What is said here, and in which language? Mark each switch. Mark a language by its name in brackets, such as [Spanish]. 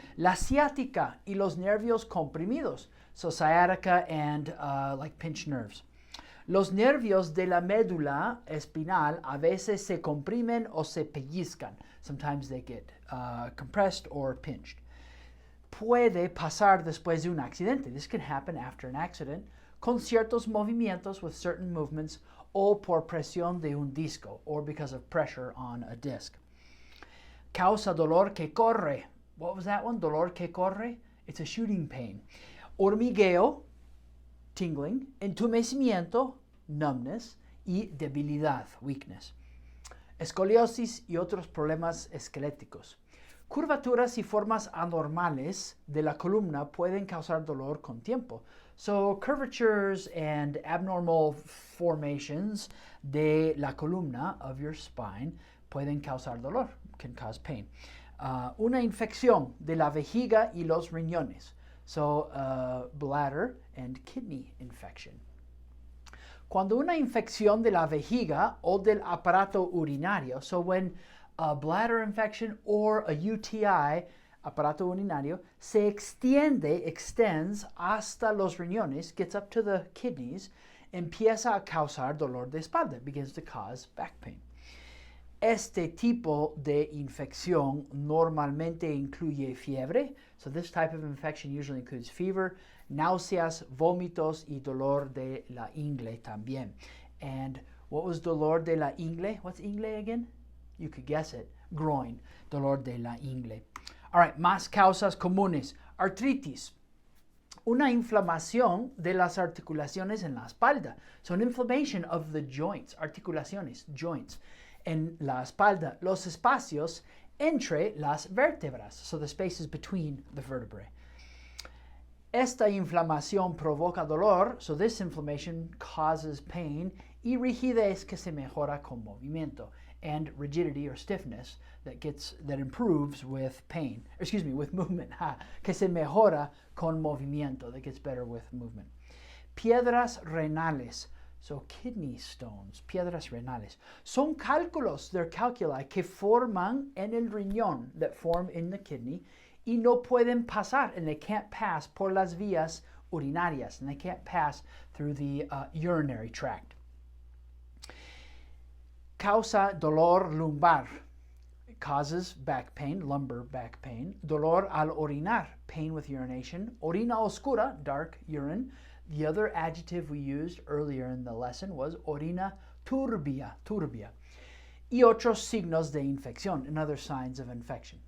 [Spanish] La ciática y los nervios comprimidos, [English] so sciatica and like pinched nerves. [Spanish] Los nervios de la médula espinal a veces se comprimen o se pellizcan. [English] Sometimes they get compressed or pinched. [Spanish] Puede pasar después de un accidente. [English] This can happen after an accident, [Spanish] con ciertos movimientos, [English] with certain movements, [Spanish] o por presión de un disco, [English] or because of pressure on a disc. [Spanish] Causa dolor que corre. [English] What was that one? [Spanish] Dolor que corre? [English] It's a shooting pain. [Spanish] Hormigueo, tingling. Entumecimiento, numbness. Y debilidad, weakness. Escoliosis y otros problemas esqueléticos. Curvaturas y formas anormales de la columna pueden causar dolor con tiempo. [English] So curvatures and abnormal formations [Spanish] de la columna [English] of your spine [Spanish] pueden causar dolor, [English] can cause pain. [Spanish] Una infección de la vejiga y los riñones. [English] So bladder and kidney infection. [Spanish] Cuando una infección de la vejiga o del aparato urinario, [English] so when a bladder infection or a UTI, [Spanish] aparato urinario, se extends hasta los riñones, [English] gets up to the kidneys, [Spanish] empieza a causar dolor de espalda, [English] begins to cause back pain. [Spanish] Este tipo de infección normalmente incluye fiebre, [English] so this type of infection usually includes fever, [Spanish] náuseas, vómitos y dolor de la ingle también. [English] And what was [Spanish] dolor de la ingle? [English] What's ingle again? You could guess it. Groin, [Spanish] dolor de la ingle. All right, más causas comunes. Artritis. Una inflamación de las articulaciones en la espalda. [English] So an inflammation of the joints, articulaciones, joints. [Spanish] En la espalda, los espacios entre las vértebras. [English] So the spaces between the vertebrae. [Spanish] Esta inflamación provoca dolor, [English] so this inflammation causes pain, [Spanish] y rigidez que se mejora con movimiento, [English] and rigidity or stiffness that improves with pain, with movement, [Spanish] que se mejora con movimiento, [English] that gets better with movement. [Spanish] Piedras renales, [English] So kidney stones, [Spanish] piedras renales, son cálculos, [English] they're calculi [Spanish] que forman en el riñón, [English] that form in the kidney, [Spanish] y no pueden pasar, [English] and they can't pass [Spanish] por las vías urinarias, [English] and they can't pass through the urinary tract. [Spanish] Causa dolor lumbar, [English] causes back pain, lumbar back pain. [Spanish] Dolor al orinar, [English] pain with urination. [Spanish] Orina oscura, [English] dark urine. The other adjective we used earlier in the lesson was orina turbia, turbia. [Spanish] Y otros signos de infección, [English] and other signs of infection.